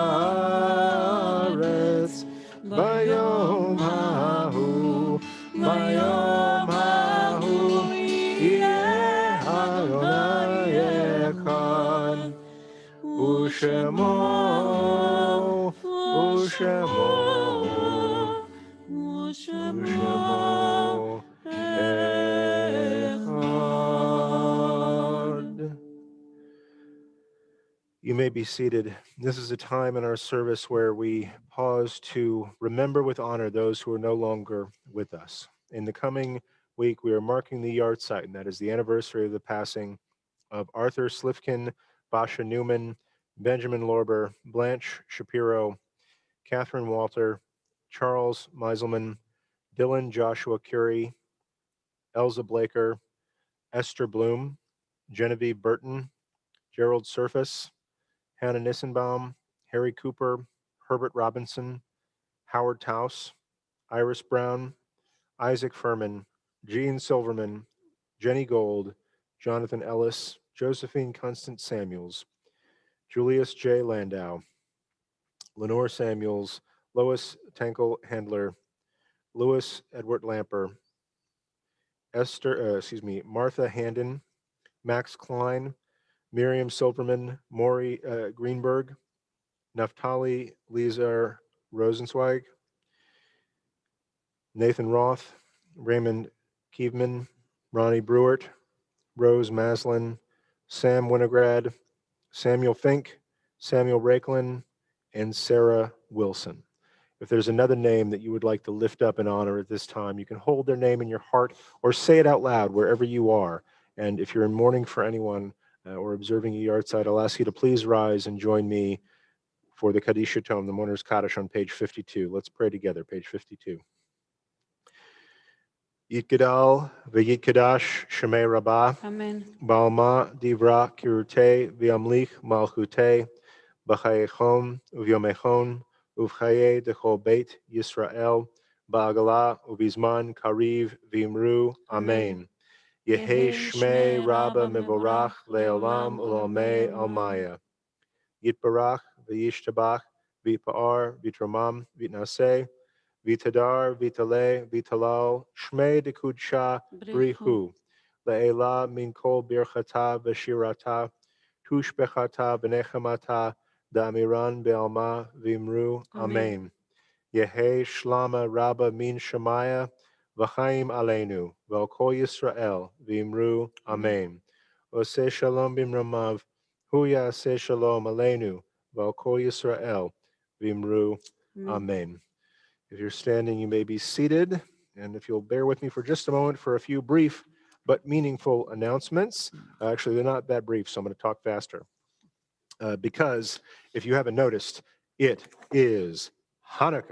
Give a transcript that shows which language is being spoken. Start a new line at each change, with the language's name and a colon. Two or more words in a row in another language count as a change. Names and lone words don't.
Hebrew: הארץ ביום ההוא יהיה אדוני אחד ושמו אחד.
English: You may be seated. This is a time in our service where we pause to remember with honor those who are no longer with us. In the coming week, we are marking the yahrzeit, and that is the anniversary of the passing of Arthur Slifkin, Basha Newman, Benjamin Lorber, Blanche Shapiro, Catherine Walter, Charles Meiselman, Dylan Joshua Curie, Elza Blaker, Esther Bloom, Genevieve Burton, Gerald Surface, Hannah Nissenbaum, Harry Cooper, Herbert Robinson, Howard Taus, Iris Brown, Isaac Furman, Jean Silverman, Jenny Gold, Jonathan Ellis, Josephine Constance Samuels, Julius J. Landau, Lenore Samuels, Lois Tankel Handler, Louis Edward Lamper, Martha Handon, Max Klein, Miriam Silverman, Maury Greenberg, Naftali Lizar Rosenzweig, Nathan Roth, Raymond Kievman, Ronnie Brewert, Rose Maslin, Sam Winograd, Samuel Fink, Samuel Rakelin, and Sarah Wilson. If there's another name that you would like to lift up in honor at this time, you can hold their name in your heart or say it out loud wherever you are. And if you're in mourning for anyone or observing a yahrzeit, I'll ask you to please rise and join me for the Kaddish Tome, the Mourner's Kaddish on page 52. Let's pray together, page 52.
Aramaic: Yitgadal v'yitkadash shemei rabbah, Amen. Balma divra kirute v'yamlich malchute, b'chayechon uvyomechon, uvchaye dechol beit Yisrael, ba'agala uvizman kariv v'imru. Amen. Yehe shmei rabba mevorach leolam ulamei almaya. Yitbarach v'yishtabach v'yipa'ar v'yitramam v'yitnaseh v'yitadar v'yitale v'yitalal shmei dekudsha brihu le'ela min kol birchata v'shirata tushbechata v'nechamata da'amiran be'alma v'imru. Amen. Yehe shlama rabba min shemaya v'chaim aleinu v'al kol Yisrael v'imru. Amen. Oseh shalom b'mramav hu ya'aseh shalom aleinu v'al kol Yisrael v'imru. Amen.
English: If you're standing, you may be seated. And if you'll bear with me for just a moment for a few brief but meaningful announcements. Actually, they're not that brief, so I'm going to talk faster. Because if you haven't noticed, it is Hanukkah.